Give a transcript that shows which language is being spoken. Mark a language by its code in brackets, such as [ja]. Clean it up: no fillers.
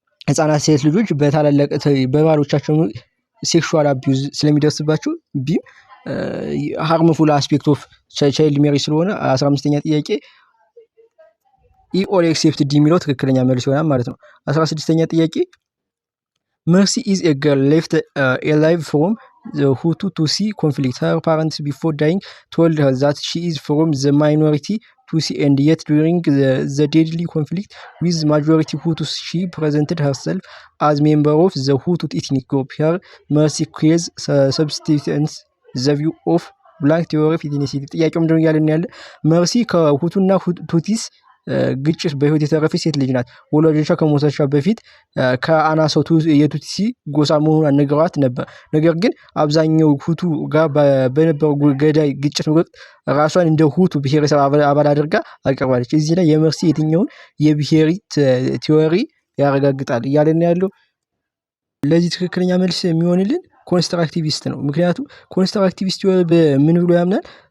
[am] ህጻናት ሴት ልጆች በባሎቻቸው [en] ሴክሹዋል አቢዩዝ [am] ስለሚደርስባቸው [en] ቢም ሃርምፉል አስፔክት ኦፍ ቻይልድ ሜሪጅ [am] ስለሆነ 15ኛ ጥያቄ [en] ኢ ኦል ኤክሴፕት ዲ [am] የሚለው ትክክለኛ መልስ ይሆናል ማለት ነው። 16ኛ ጥያቄ [en] Mercy is a girl left alive from the Hutu Tutsi conflict. Her parents before dying told her that she is from the minority Tutsi, and yet during the deadly conflict with majority Hutus, she presented herself as member of the Hutu ethnic group. Her Mercy case substitutes the view of blank theory of ethnicity. [am] ጥያቄው ምንድነው እያለን ያለ መርሲ ከሁቱና ቱቲስ ግጭት በህይወት የተረፈች ሴት ልጅ ናት። ወላጆቿ ከሞታቸው በፊት ከአናሳው የቱትሲ ጎሳ መሆኗን ነግረዋት ነበር። ነገር ግን አብዛኛው ሁቱ ጋር በነበረው ገዳይ ግጭት ወቅት ራሷን እንደ ሁቱ ብሔረሰብ አባል አድርጋ አቀርባለች። እዚህ ላይ የመርሲ የትኛውን የብሔሪ ቲዎሪ ያረጋግጣል እያለን ያለው። ለዚህ ትክክለኛ መልስ የሚሆንልን ኮንስትራክቲቪስት ነው። ምክንያቱም ኮንስትራክቲቪስት ምን ብሎ ያምናል?